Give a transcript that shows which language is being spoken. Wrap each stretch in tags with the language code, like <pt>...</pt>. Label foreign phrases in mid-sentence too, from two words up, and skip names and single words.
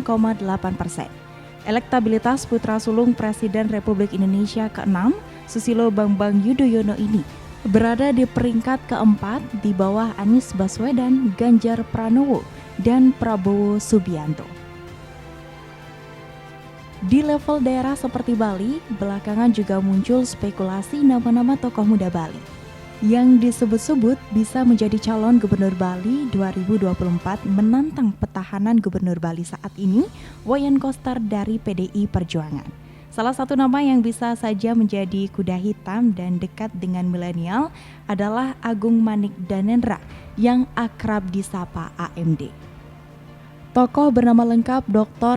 <id>Elektabilitas putra sulung Presiden Republik Indonesia ke-6, Susilo Bambang Yudhoyono ini berada di peringkat keempat di bawah Anies Baswedan, Ganjar Pranowo, dan Prabowo Subianto. Di level daerah seperti Bali, belakangan juga muncul spekulasi nama-nama tokoh muda Bali yang disebut-sebut bisa menjadi calon gubernur Bali 2024 menantang petahanan gubernur Bali saat ini, Wayan Koster dari PDI Perjuangan. Salah satu nama yang bisa saja menjadi kuda hitam dan dekat dengan milenial adalah Agung Manik Danendra yang akrab disapa AMD. Tokoh bernama lengkap Dr.</id>